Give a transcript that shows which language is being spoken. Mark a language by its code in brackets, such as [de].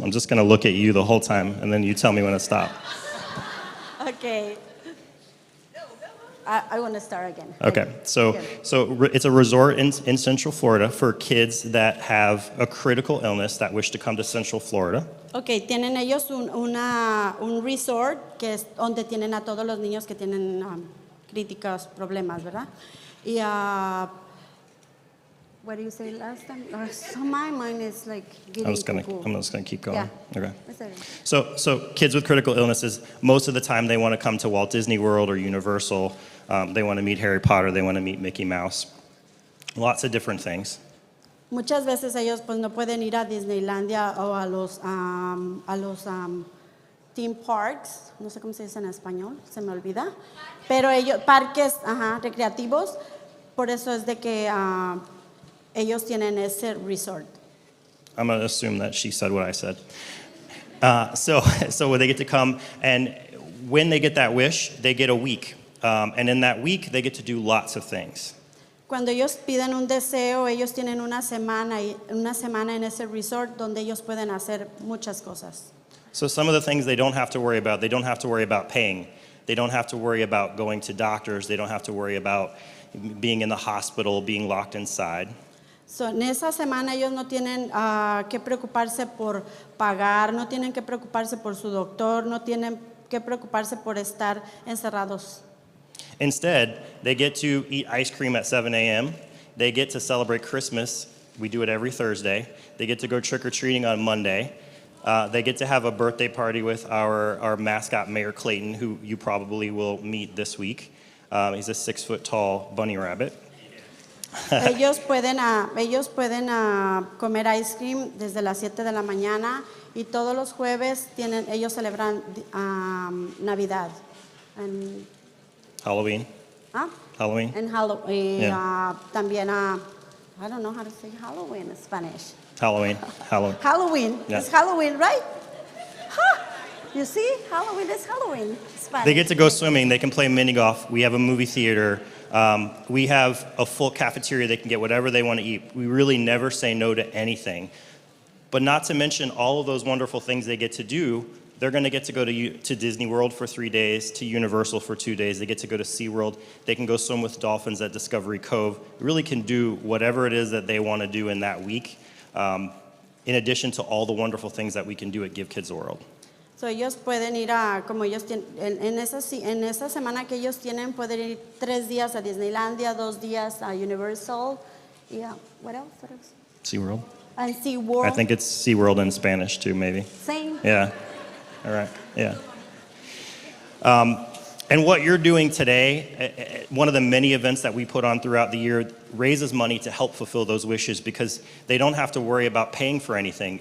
[en] I'm just gonna look at you the whole time, and then you tell me when to stop. Okay. I want to start again. Okay, so it's a resort in Central Florida for kids that have a critical illness that wish to come to Central Florida. [es] Okay, tienen ellos un resort que es donde tienen a todos los niños que tienen críticos problemas, ¿verdad? [en] Y what do you say last time? So my mind is like getting I'm just gonna keep going. Yeah. Okay. So kids with critical illnesses, most of the time they want to come to Walt Disney World or Universal. They want to meet Harry Potter. They want to meet Mickey Mouse. Lots of different things. [es] Muchas veces ellos pues no pueden ir a Disneylandia o a los theme parks, no sé cómo se dice en español, se me olvida, pero ellos parques recreativos, por eso es de que ellos tienen ese resort. [en] I'm going to assume that she said what I said. So they get to come, and when they get that wish, they get a week. And in that week, they get to do lots of things. [es] Cuando ellos piden un deseo, ellos tienen una semana en ese resort donde ellos pueden hacer muchas cosas. [en] So some of the things they don't have to worry about, they don't have to worry about paying. They don't have to worry about going to doctors. They don't have to worry about being in the hospital, being locked inside. [es] So, en esa semana ellos no tienen que preocuparse por pagar, no tienen que preocuparse por su doctor, no tienen que preocuparse por estar encerrados. [en] Instead, they get to eat ice cream at 7 a.m. They get to celebrate Christmas. We do it every Thursday. They get to go trick-or-treating on Monday. They get to have a birthday party with our mascot, Mayor Clayton, who you probably will meet this week. He's a 6-foot-tall bunny rabbit. [es] Ellos pueden comer ice cream desde las 7 de la mañana y todos los jueves ellos celebran Navidad. [en] And, Halloween. Halloween. And Halloween. Yeah. [es] También, [en] I don't know how to say Halloween in Spanish. Halloween. Halloween. Yeah. It's Halloween, right? Huh. You see? Halloween is Halloween. Spanish. They get to go swimming. They can play mini golf. We have a movie theater. We have a full cafeteria. They can get whatever they want to eat. We really never say no to anything. But not to mention all of those wonderful things they get to do. They're going to get to go to Disney World for 3 days, to Universal for 2 days. They get to go to SeaWorld. They can go swim with dolphins at Discovery Cove. They really can do whatever it is that they want to do in that week, in addition to all the wonderful things that we can do at Give Kids a World. [es] So ellos pueden ir como ellos tienen, en esa semana que ellos tienen, pueden ir 3 días a Disneylandia, 2 días a Universal. [en] Yeah, what else? SeaWorld? And SeaWorld. I think it's SeaWorld in Spanish too, maybe. Same. Yeah. All right. Yeah. And what you're doing today, one of the many events that we put on throughout the year, raises money to help fulfill those wishes because they don't have to worry about paying for anything.